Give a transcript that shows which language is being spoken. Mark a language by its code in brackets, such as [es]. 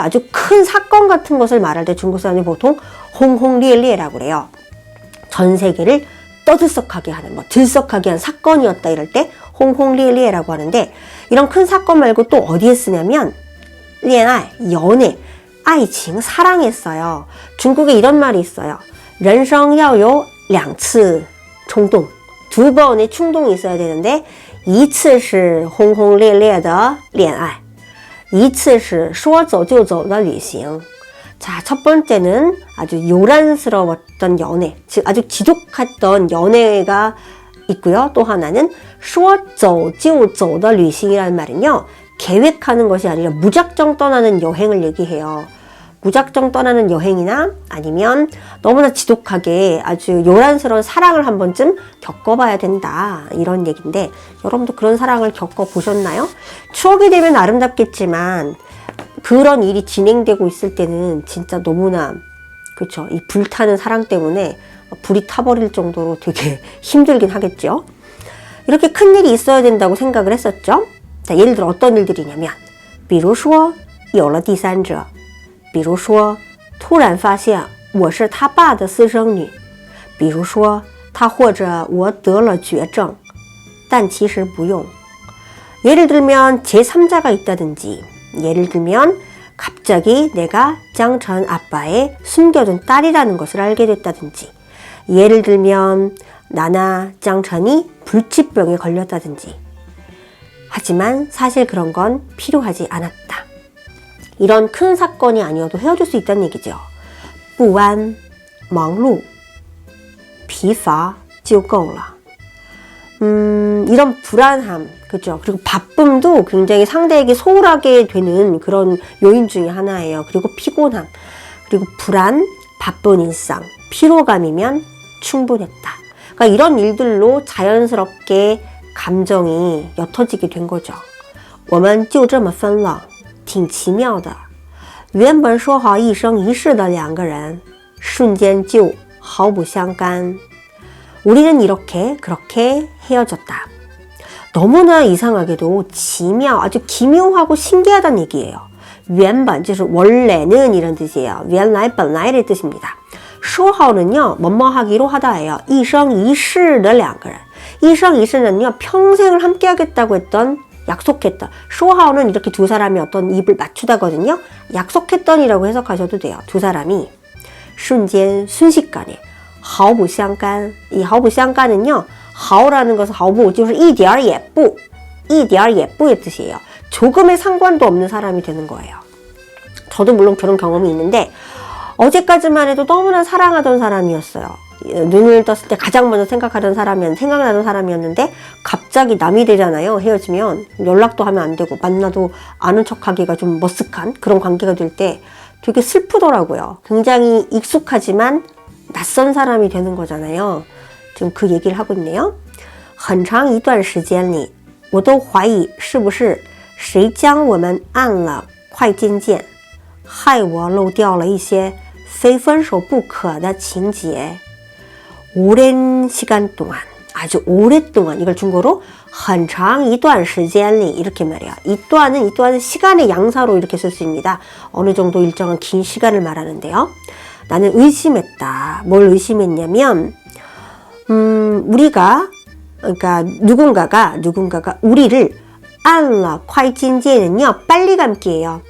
[ko] 아주 큰 사건 같은 것을 말할 때 중국 사람이 보통 홍홍리엘리에라고 그래요. 전 세계를 떠들썩하게 하는, 뭐 들썩하게 한 사건이었다 이럴 때 홍홍리엘리에라고 하는데, 이런 큰 사건 말고 또 어디에 쓰냐면恋爱, 연애, 爱情, 사랑에 써요. 중국에 이런 말이 있어요. [zh] 人生要有两次冲动, [ko] 두 번의 충동이 있어야 되는데, [zh] 一次是轰轰烈烈的恋爱, 一次是说走就走的旅行. [ko] 자, 첫 번째는 아주 요란스러웠던 연애, 즉 아주 지독했던 연애가 있고요. 또 하나는 [zh] 说走就走的旅行 [ko] 이라는 말은요, 계획하는 것이 아니라 무작정 떠나는 여행을 얘기해요. 무작정 떠나는 여행이나 아니면 너무나 지독하게 아주 요란스러운 사랑을 한 번쯤 겪어봐야 된다, 이런 얘기인데, 여러분도 그런 사랑을 겪어보셨나요? 추억이 되면 아름답겠지만 그런 일이 진행되고 있을 때는 진짜 너무나, 그렇죠, 이 불타는 사랑 때문에 불이 타버릴 정도로 되게 힘들긴 하겠죠. 이렇게 큰 일이 있어야 된다고 생각을 했었죠. 자, 예를 들어 어떤 일들이냐면 [zh] 比如说有了第三者，比如说突然发现我是他爸的私生女，比如说他或者我得了绝症，但其实不用。 [ko] 예를 들면 제3자가 있다든지, 예를 들면 갑자기 내가 짱천 아빠의 숨겨둔 딸이라는 것을 알게 됐다든지, 예를 들면 나나 짱천이 불치병에 걸렸다든지. 하지만 사실 그런 건 필요하지 않았다. 이런 큰 사건이 아니어도 헤어질 수 있다는 얘기죠. [zh] 不安,忙碌,疲乏就够了. [ko] 이런 불안함, 그죠? 그리고 바쁨도 굉장히 상대에게 소홀하게 되는 그런 요인 중에 하나예요. 그리고 피곤함, 그리고 불안, 바쁜 일상, 피로감이면 충분했다. 그러니까 이런 일들로 자연스럽게 감정이 옅어지게 된 거죠. [zh] 我们就这么分了,挺奇妙的。原本说好一生一世的两个人，瞬间就毫不相干。 [ko] 우리는 이렇게 그렇게 헤어졌다. 너무나 이상하게도 기묘, 아주 기묘하고 신기하다는 얘기예요. [zh] 原本就是 [ko] 원래는 이런 뜻이에요. 原来本来의 뜻입니다. 说好는요, 뭐뭐 하기로 하다예요. [zh] 一生一世的两个人. [ko] 一生一世는요, 평생을 함께 하겠다고 했던, 약속했던. 说好는 이렇게 두 사람이 어떤 입을 맞추다거든요. 약속했던이라고 해석하셔도 돼요. 두 사람이 瞬间, 순식간에 毫不相干. 이 毫不相干은요, 毫라는 것은 毫不, [zh] 就是一点也不, 一点也不 [ko] 의 뜻이에요. 조금의 상관도 없는 사람이 되는 거예요. 저도 물론 그런 경험이 있는데, 어제까지만 해도 너무나 사랑하던 사람이었어요. 눈을 떴을 때 가장 먼저 생각나던 사람이었는데, 갑자기 남이 되잖아요. 헤어지면 연락도 하면 안 되고 만나도 아는 척하기가 좀 머쓱한 그런 관계가 될 때 되게 슬프더라고요. 굉장히 익숙하지만 낯선 사람이 되는 거잖아요. 지금 그 얘기를 하고 있네요. [zh] 很长一段时间里我都怀疑是不是谁将我们按了快进键，害我漏掉了一些非分手不可的情节。 [ko] 오랜 시간 동안, 아주 오랫동안, 이걸 중국어로 [zh] 很长一段时间里 [ko] 이렇게 말해요. 이 또한은 시간의 양사로 이렇게 쓸 수 있습니다. 어느 정도 일정한 긴 시간을 말하는데요. 나는 의심했다. 뭘 의심했냐면, 우리가, 그러니까 누군가가 우리를 [zh] 按了快进键 [ko] 은요, 빨리 감기예요.